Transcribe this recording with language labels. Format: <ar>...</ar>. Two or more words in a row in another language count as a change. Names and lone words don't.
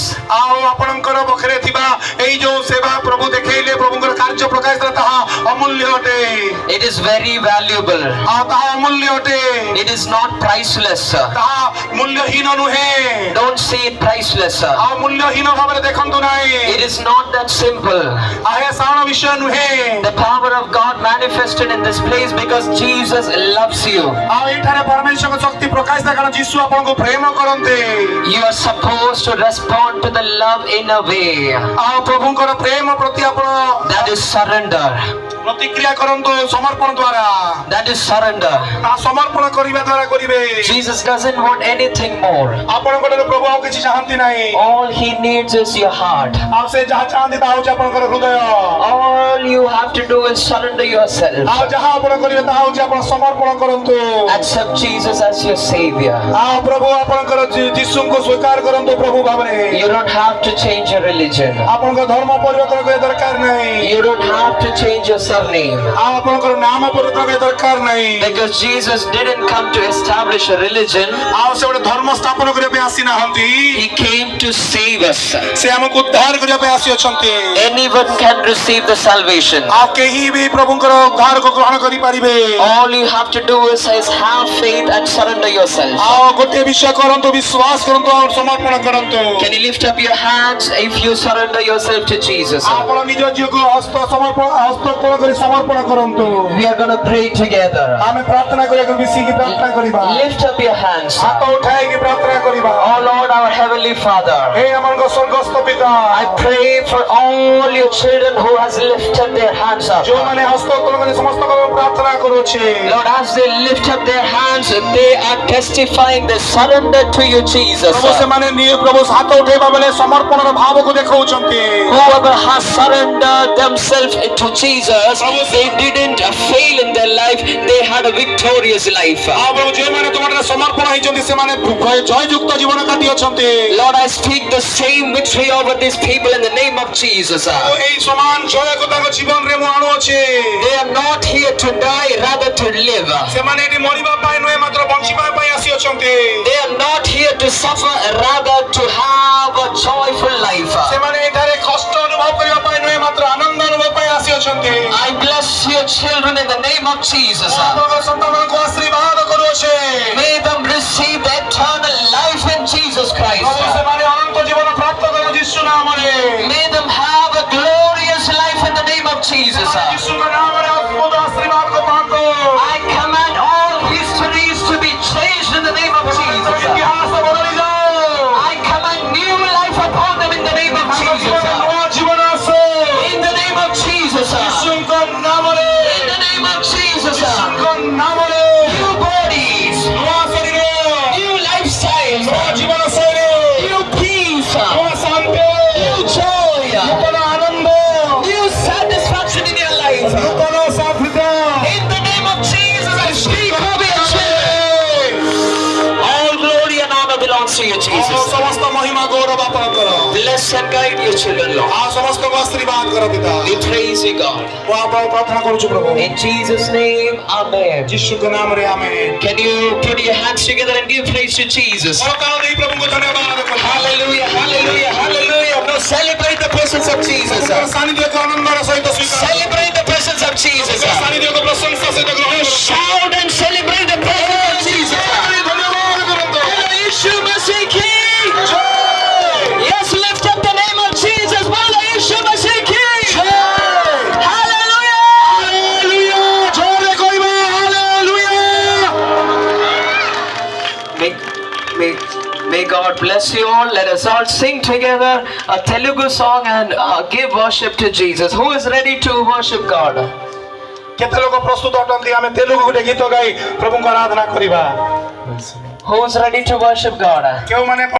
<or>ଆଉ ଆପଣଙ୍କର ପାଖରେ ଥିବା ଏଇ ଯୋଉ ସେବା ପ୍ରଭୁ ଦେଖେଇଲେ, ପ୍ରଭୁଙ୍କର କାର୍ଯ୍ୟ ପ୍ରକାଶ କଲେ, ତାହା ଅମୂଲ୍ୟ ଅଟେ।</or> <en>It is very valuable.</en> <or>ଆଉ ତାହା ଅମୂଲ୍ୟ ଅଟେ,</or> <en>It is not priceless.</en> <or>ତାହା ମୂଲ୍ୟହୀନ ନୁହେଁ।</or> <en>Don't see it priceless.</en> <or>ଆଉ ମୂଲ୍ୟହୀନ ଭାବରେ ଦେଖନ୍ତୁ ନାହିଁ।</or> <en>It is not that simple.</en> <or>ଏହା ସାଧାରଣ ବିଷୟ ନୁହେଁ।</or> <en>The power of God manifested in this place because Jesus loves you.</en> <or>ଆଉ ଏଠାରେ ପରମେଶ୍ୱରଙ୍କ ଶକ୍ତି ପ୍ରକାଶ କାରଣ ଯୀଶୁ ଆପଣଙ୍କୁ ପ୍ରେମ କରନ୍ତି।</or> <en>You are supposed to respond to the love in a way</en> <or>ଆଉ ପ୍ରଭୁଙ୍କର ପ୍ରେମ ପ୍ରତି ଆପଣ</or> <en>that is surrender.</en> <or>ପ୍ରତିକ୍ରିୟା କରନ୍ତୁ ସମର୍ପଣ ଦ୍ୱାରା।</or> <en>That is surrender.</en> <or>ତା ସମର୍ପଣ କରିବା ଦ୍ୱାରା କରିବେ।</or> <en>Jesus doesn't want anything more.</en> <or>ଆପଣଙ୍କର ପ୍ରଭୁ ଆଉ କିଛି ଚାହାନ୍ତି ନାହିଁ।</or> <en>All he needs is your heart.</en> <or>ଆଉ ସେ ଯାହା ଚାହାନ୍ତି ତାହା ହେଉଛି ଆପଣଙ୍କର ହୃଦୟ।</or> <en>All you have to do is surrender yourself.</en> <or>ଆଉ ଯାହା ଆପଣ କରିବେ ତାହା ହେଉଛି ଆପଣ ସମର୍ପଣ କରନ୍ତୁ।</or> <en>Accept Jesus as your savior.</en> <or>ଆଉ ପ୍ରଭୁ ଆପଣଙ୍କର ଯୀଶୁଙ୍କୁ ସ୍ୱୀକାର କରନ୍ତୁ ପ୍ରଭୁ ଭାବରେ।</or> <en>You don't have to change your religion.</en> <or>ଆପଣଙ୍କ ଧର୍ମ ପରିବର୍ତ୍ତନ କରିବା ଦରକାର ନାହିଁ।</or> <en>You don't have to change your surname.</en> <or>ଆଉ ଆପଣଙ୍କର ନାମ ପରିବର୍ତ୍ତନ କରିବା ଦରକାର ନାହିଁ।</or> <en>Because Jesus didn't come to establish a religion.</en> <or>ଆଉ ସେ ଗୋଟେ ଧର୍ମ ସ୍ଥାପନ କରିବା ପାଇଁ ଆସିନାହାନ୍ତି।</or> <en>He came to save us.</en> <or>ସେ ଆମକୁ ଉଦ୍ଧାର କରିବା ପାଇଁ ଆସିଅଛନ୍ତି।</or> <en>Anyone can receive the salvation.</en> <or>ଆଉ କେହି ବି ପ୍ରଭୁଙ୍କର ଉଦ୍ଧାରକୁ ଗ୍ରହଣ କରିପାରିବେ।</or> <en>All you have to do is have faith and surrender yourself.</en> <or>ଆଉ ଗୋଟିଏ ବିଷୟ କରନ୍ତୁ, ବିଶ୍ୱାସ କରନ୍ତୁ ଆଉ ସମର୍ପଣ କରନ୍ତୁ।</or> <en>Can you lift up your hands if you surrender yourself to Jesus?</en> <or>ଆପଣ ନିଜ ଝିଅକୁ ହସ୍ତୋପଣ କରି ସମର୍ପଣ କରନ୍ତୁ।</or> <en>We are going to pray together.</en> <or>ଆମେ ପ୍ରାର୍ଥନା କରିବାକୁ ମିଶିକି ପ୍ରାର୍ଥନା କରିବା।</or> <en>Lift up your hands.</en> <or>ହାତ ଉଠାଇକି ପ୍ରାର୍ଥନା କରିବା।</or> <en>Oh Lord, our heavenly Father,</en> <or>ହେ ଆମଙ୍କ ସ୍ୱର୍ଗସ୍ଥ ପିତା,</or> <en>I pray for all your children who has lifted their hands up.</en> <or>ଯୋଉମାନେ ହସ୍ତୋତ୍ତୋଳନ କରି ସମସ୍ତଙ୍କ ପ୍ରାର୍ଥନା କରୁଅଛି।</or> <en>Lord, as they lift up their hands, they are testifying their surrender to you, Jesus.</en> <or>ପ୍ରଭୁ ସେମାନେ ପ୍ରଭୁ ହାତ ଉଠାଇବା ବେଳେ ସମର୍ପଣର ଭାବକୁ ଦେଖାଉଛନ୍ତି।</or> <en>Whoever has surrendered themselves to Jesus, they didn't fail in their life, they had a victorious life.</en> <or>ଆଉ ପ୍ରଭୁ ଯେଉଁମାନେ ତୁମର ସମର୍ପଣ ହେଇଛନ୍ତି ସେମାନେ ଜୟଯୁକ୍ତ ଜୀବନ କାଟି ଅଛନ୍ତି।</or> <en>Lord, I speak the same victory over these people in the name of Jesus.</en> <or>ଆଉ ଏଇ ସମାନ ଜୟକୁ ତାଙ୍କ ଜୀବନରେ ମୁଁ ଆଣୁଅଛି।</or> <en>They are not here to die, rather to live.</en> <or>ସେମାନେ ଏଠି ମରିବା ପାଇଁ ନୁହେଁ ମାତ୍ର ବଞ୍ଚିବା ପାଇଁ ଆସିଅଛନ୍ତି।</or> <en>They are not here to suffer, rather to have a joyful life.</en> <or>ସେମାନେ ଏଠାରେ କଷ୍ଟ ଅନୁଭବ କରିବା ପାଇଁ ନୁହେଁ ମାତ୍ର ଆନନ୍ଦ ଅନୁଭବ ପାଇଁ ଆସିଅଛନ୍ତି।</or> <en>I bless your children in the name of Jesus.</en> <or>ଆପଣଙ୍କ ସନ୍ତାନମାନଙ୍କୁ ଆଶୀର୍ବାଦ କରୁଅଛି।</or> <en>May them receive the eternal life in Jesus Christ.</en> <or>ପ୍ରଭୁ ସେମାନେ ଅନନ୍ତ ଜୀବନ ପ୍ରାପ୍ତ କରନ୍ତୁ ଯୀଶୁ ନାମରେ।</or> <en>May them have a glorious life in the name of Jesus.</en> <or>ଯୀଶୁଙ୍କ ନାମରେ ଅଦ୍ଭୁତ ଆଶୀର୍ବାଦ ପାଆନ୍ତୁ।</or> <en>I command all histories to be changed in the name of Jesus.</en> <or>ଇତିହାସ ବଦଳି ଯାଉ।</or> <en>I command new life upon them in the name of Jesus.</en> <or>ନୂଆ ଜୀବନ ଆସୁ।</or> <en>In the name of Jesus.</en> <or>ଯୀଶୁଙ୍କ ନାମରେ।</or> <en>In the name of Jesus.</en> <or>ଯୀଶୁଙ୍କ ନାମରେ।</or> <en>New bodies.</en> <or>ନୂଆ ଶରୀର।</or> <en>New lifestyles.</en> <or>ନୂଆ ଜୀବନ ଶୈଳୀ।</or> <en>New peace.</en> <or>ନୂଆ ଶାନ୍ତି।</or> <en>New joy.</en> <or>ନୂତନ ଆନନ୍ଦ।</or> <en>New satisfaction in your life.</en> <or>ନୂତନ ସାଫଲ୍ୟତା।</or> <en>In the name of Jesus, I speak over your children. All glory and honor belongs to you,</en> <or>ଆଉ</or> <en>Jesus.</en> <or>ସମସ୍ତ ମହିମା ଗୌରବ ଆପଣଙ୍କର।</or> <en>Bless and guide your children, Lord.</en> <or>ଆଉ ସମସ୍ତଙ୍କୁ ଆଶୀର୍ବାଦ କର ପିତା।</or> <en>We praise you, God.</en> <or>ମୁଁ ଆପଣଙ୍କୁ ପ୍ରାର୍ଥନା କରୁଛୁ ପ୍ରଭୁ।</or> <en>In Jesus' name, amen.</en> <or>ଯୀଶୁଙ୍କ ନାମରେ ଆମେନ୍।</or> <en>Can you put your hands together and give praise to Jesus?</en> <or>କରତାଳ ଦେଇ ପ୍ରଭୁଙ୍କୁ ଧନ୍ୟବାଦ କର।</or> <en>Hallelujah, hallelujah, hallelujah. Now celebrate the presence of Jesus.</en> <or>ପ୍ରଭୁଙ୍କର ସାନ୍ନିଧ୍ୟକୁ ଆନନ୍ଦର ସହିତ ସ୍ୱୀକାର କର।</or> <en>Celebrate the presence of Jesus.</en> <or>ପ୍ରଭୁଙ୍କର ସାନ୍ନିଧ୍ୟକୁ ପ୍ରଶଂସା ସହିତ ଗ୍ରହଣ କର।</or> <en>Shout and celebrate the presence of Jesus.</en> <or>ଧନ୍ୟବାଦ କରନ୍ତୁ।</or> <en>Yeshua Mashiach King. Yes, lift up the name of Jesus. Bala Yeshua Mashiach King. Hallelujah.</en> <or>ହାଲେଲୁୟା। ଜୋରରେ କହିବା ହାଲେଲୁୟା।</or> <en>May God bless you all. Let us all sing together a Telugu song and give worship to Jesus. Who is ready to worship God?</en> <or>କେତେ ଲୋକ ପ୍ରସ୍ତୁତ ଅଟନ୍ତି ଆମେ ତେଲୁଗୁ ଗୋଟେ ଗୀତ ଗାଇ ପ୍ରଭୁଙ୍କ ଆରାଧନା କରିବା?</or> <en>Who is ready to worship God?</en> <or>କେଉଁମାନେ</or>